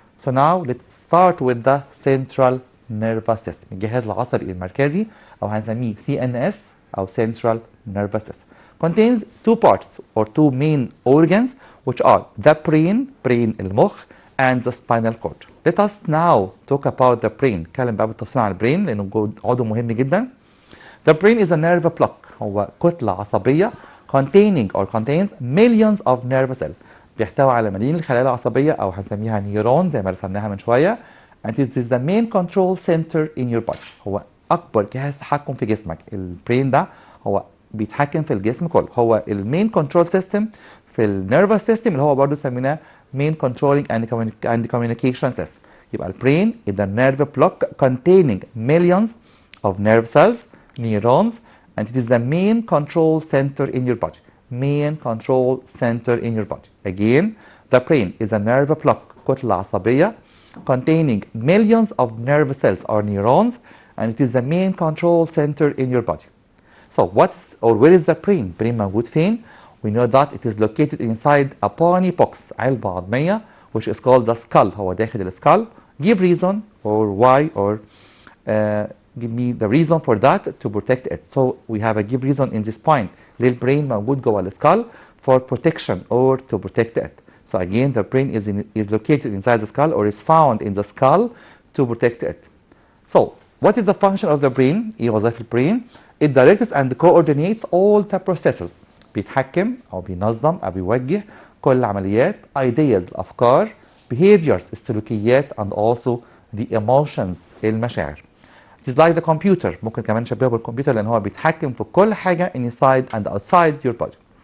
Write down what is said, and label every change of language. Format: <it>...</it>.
<en>So now let's start with the central nervous system</en> <ar>الجهاز العصبي المركزي أو هنسميه</ar> <en>CNS أو central nervous system. Contains two parts or two main organs which are the brain المخ and the spinal cord. Let us now talk about the brain.</en> <ar>نتكلم بقى بالتفصيل عن البرين لأنه عضو مهم جدا.</ar> <en>The brain is a nerve block.</en> <ar>هو كتلة عصبية</ar> <en>containing or contains millions of nerve cells.</en> <ar>بيحتوي على ملايين الخلايا العصبية أو هنسميها نيورون زي ما رسمناها من شوية.</ar> <en>And it is the main control center in your body.</en> <ar>هو أكبر جهاز تحكم في جسمك. البرين ده هو بيتحكم في الجسم كله. هو المين كنترول سيستم في النيرفس سيستم اللي هو برضه سميناه</ar> <en>main controlling and communication system.</en> <ar>يبقى البرين</ar> <en>is the nerve block containing millions of nerve cells, neurons, and it is the main control center in your body. Main control center in your body. Again, the brain is a nerve block</en> <ar>كتلة عصبية</ar> <en>containing millions of nerve cells or neurons, and it is the main control center in your body. So where is the brain? Brain</en> <ar>موجود فين؟</ar> <en>We know that it is located inside a bony box</en> <ar>علبة عظمية</ar> <en>which is called the skull.</en> <ar>هو داخل السكال.</ar> <en>Give reason or why or give me the reason for that to protect it. So we have a give reason in this point.</en> <ar>ليه البرين موجود جوه السكال</ar> <en>for protection or to protect it. So again the brain is located inside the skull or is found in the skull to protect it. So what is the function of the brain?</en> <ar>إيه وظائف البرين?</ar> <en>It directs and coordinates all the processes.</en> <ar>بيتحكم أو بينظم أو بيوجه كل العمليات ideas الأفكار behaviors السلوكيات and also the emotions المشاعر.</ar> <en>It is like the computer.</en> <ar>ممكن كمان نشبهه بالكمبيوتر لأن هو بيتحكم في كل حاجة</ar> <en>inside and outside your body.</en>